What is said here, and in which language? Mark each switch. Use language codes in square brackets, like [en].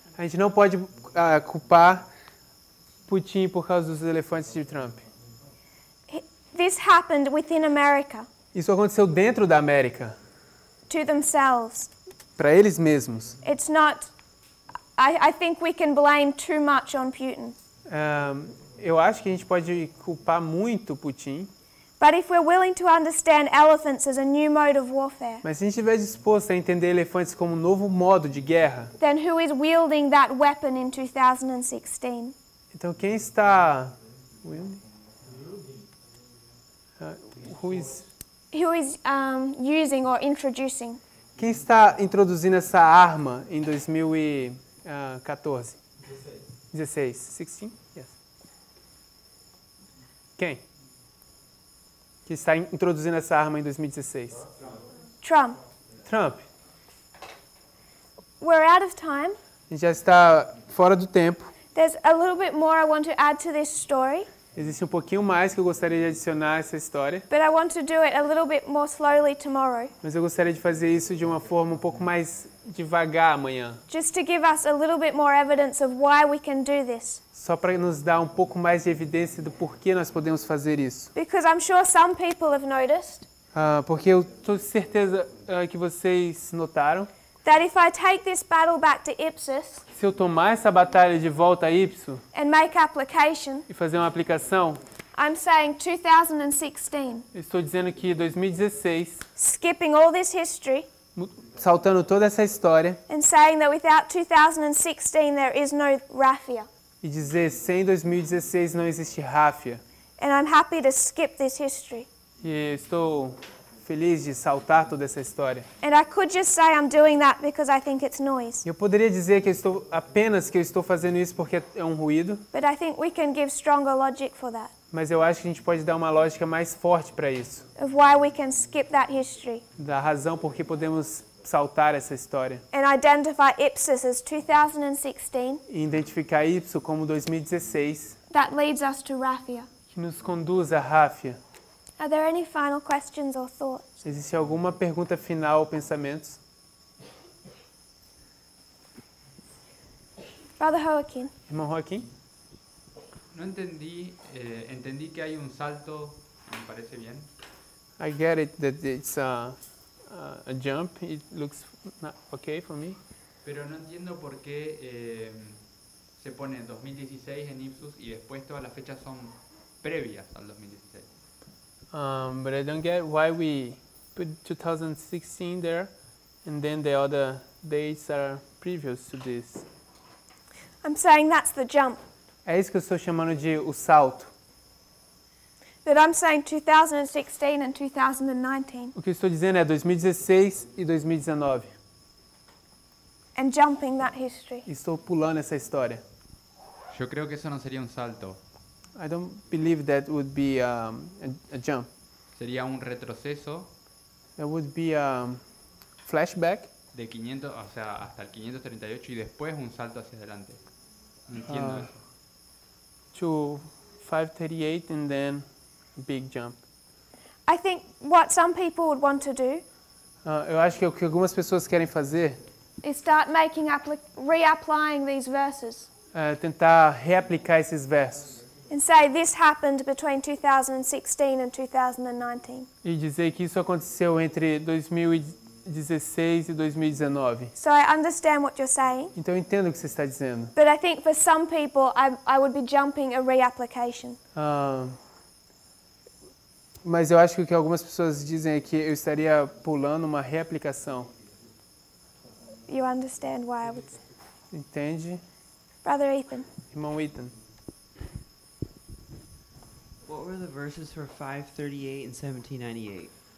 [pt] A gente não pode culpar Putin por causa dos elefantes de Trump. [en] This happened within America. [pt] Isso aconteceu dentro da América. [en] To themselves. [pt] Para eles mesmos. [en] It's not... I think we can blame too much on Putin. [pt] Eu acho que a gente pode culpar muito Putin. [en] But if we're willing to understand elephants as a new mode of warfare, [pt] Mas se a gente estiver disposto a entender elefantes como um novo modo de guerra, [en] then who is wielding that weapon in 2016? [pt] então quem está... [en] who is... using or introducing? [pt] Quem está introduzindo essa arma em 2014? [en] 16. 16? Yes. [pt] Quem? Que está introduzindo essa arma em 2016? [en] Trump. [pt] Trump. [en] We're out of time. [pt] A gente já está fora do tempo. [en] There's a little bit more I want to add to this story. [pt] Existe um pouquinho mais que eu gostaria de adicionar a essa história. [en] But I want to do it a little bit more slowly tomorrow. [pt] Mas eu gostaria de fazer isso de uma forma um pouco mais devagar amanhã. [en] Just to give us a little bit more evidence of why we can do this. [pt] Só para nos dar um pouco mais de evidência do porquê nós podemos fazer isso. [en] Because I'm sure some people have noticed. [pt] Porque eu tenho certeza que vocês notaram. [en] That if I take this battle back to Ipsus, [pt] se eu tomar essa batalha de volta a Ipso [en] and make application, [pt] e fazer uma aplicação, [en] I'm saying 2016. [pt] Eu estou dizendo que 2016, [en] skipping all this history, [pt] saltando toda essa história, [en] and saying that without 2016 there is no Raphia. [pt] E dizer sem 2016 não existe Raphia. [en] And I'm happy to skip this history. [pt] E estou feliz de saltar toda essa história. [en] And I could just say I'm doing that because I think it's noise. [pt] Eu poderia dizer que eu estou fazendo isso porque é um ruído. [en] But I think we can give stronger logic for that. [pt] Mas eu acho que a gente pode dar uma lógica mais forte para isso. [en] Of why we can skip that history. [pt] Da razão por que podemos saltar essa história. [en] And identify Ipsos as 2016. [pt] E identificar Y como 2016. [en] That leads us to Raphia. [pt] Que nos conduz a Raphia. [en] Are there any final questions or thoughts? [pt] Existe alguma pergunta final ou pensamentos? [en] Brother Joaquin. [pt] Irmão Joaquim? [es] No entendí, entendí que hay un salto, me parece bien. [en] I get it that it's a jump. It looks okay for me. [es] Pero no entiendo por qué se pone 2016 en Ipsos y después todas las fechas son previas al 2016. [en] But I don't get why we put 2016 there and then the other dates are previous to this. I'm saying that's the jump. [pt] É isso que eu estou chamando de o salto. [en] That I'm saying 2016 and 2019. [pt] O que eu estou dizendo é 2016 e 2019. [en] And jumping that history. [pt] Estou pulando essa história. [es] Yo creo que eso no sería un salto. [en] I don't believe that would be a jump. [es] Sería un retroceso. [en] It would be a flashback. [es] De 500, o sea, hasta el 538 y después un salto hacia adelante. No entiendo eso. [en] To 538 and then a big jump. I think what some people would want to do [pt] Eu acho que o que algumas pessoas querem fazer [en] is start making reapplying these verses. [pt] É tentar reaplicar esses versos. [en] And say this happened between 2016 and 2019. [pt] E dizer que isso aconteceu entre 2016 e 2019. [en] So I understand what you're saying. [pt] Então eu entendo o que você está dizendo. [en] But I think for some people I would be jumping a reapplication. [pt] Mas eu acho que o que algumas pessoas dizem é que eu estaria pulando uma reaplicação. [en] You understand why I would say. [pt] Entende? [en] Brother Ethan. [pt] Irmão Ethan. [en] What were the verses for 538 and 1798?